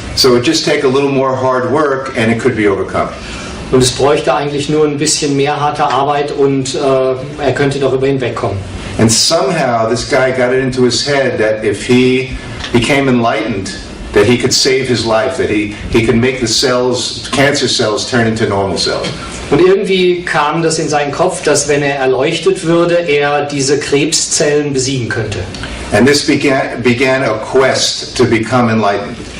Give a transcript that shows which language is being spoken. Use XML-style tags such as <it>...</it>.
<en>So it just take a little more hard work and it could be overcome.</en> <de>Und es bräuchte eigentlich nur ein bisschen mehr harte Arbeit und er könnte darüber hinwegkommen.</de> <en>And somehow this guy got it into his head that if he became enlightened, that he could save his life, that he could make the cancer cells turn into normal cells.</en> <de>Und irgendwie kam das in seinen Kopf, dass wenn er erleuchtet würde, er diese Krebszellen besiegen könnte.</de> <en>And this began a quest to become enlightened.</en>